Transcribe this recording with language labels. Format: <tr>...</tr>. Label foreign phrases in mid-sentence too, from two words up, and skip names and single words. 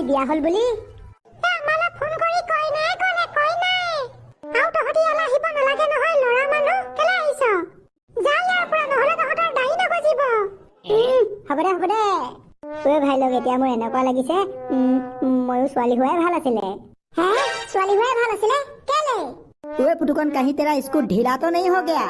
<as>বিয়া হ'ল বুলি আমালৈ ফোন কৰি কৈ নাই আৰু তহঁতি ইয়ালৈ আহিব নালাগে নহয় ল'ৰা মানুহ কেলে আহিছ যা ইয়াৰ পৰা নহ'লে তহঁতৰ দাঢ়ি নগজিব হ'ব দে ঐ ভাই লগ এতিয়া মোৰ এনেকুৱা লাগিছে ময়ো ছোৱালী হোৱাই ভাল আছিলে হে ছোৱালী হোৱাই ভাল আছিলে কেলে</as> <hi>वे पुटुकन कहीं तेरा इसको ढीला तो नहीं हो गया</hi>